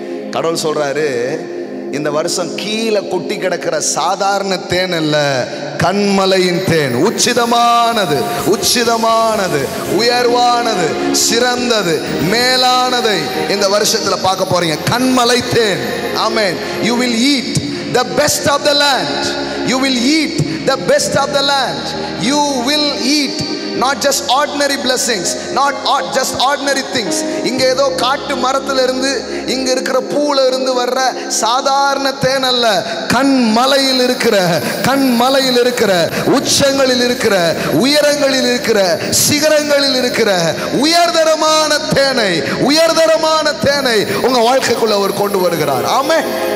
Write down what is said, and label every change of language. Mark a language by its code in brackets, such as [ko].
[ta] கடவுள் சொல்றாரு, இந்த வருஷம் கீழே கொட்டி கிடக்கிற சாதாரண தேன் அல்ல, கண்மலையின் தேன். உச்சிதமானது, உச்சிதமானது, உயர்வானது, சிறந்தது, மேலானதை இந்த வருஷத்துல பார்க்க போறீங்க. கண்மலை தேன். ஆமென். [en] You will eat the best of the land. You will eat the best of the land. You will eat not just ordinary blessings, not just ordinary things. [ta] இங்க ஏதோ காட்டு மரத்துல இருந்து இங்க இருக்கிற பூல இருந்து வர்ற சாதாரண தேன் அல்ல. கண்மலையில் இருக்கிற, கண்மலையில் இருக்கிற, உச்சங்களில் இருக்கிற, உயரங்களில் இருக்கிற, சிகரங்களில் இருக்கிற உயர்தரமான தேனை, உயர்தரமான தேனை உங்க வாழ்க்கைக்குள்ள அவர் கொண்டு வருகிறார். ஆமென்.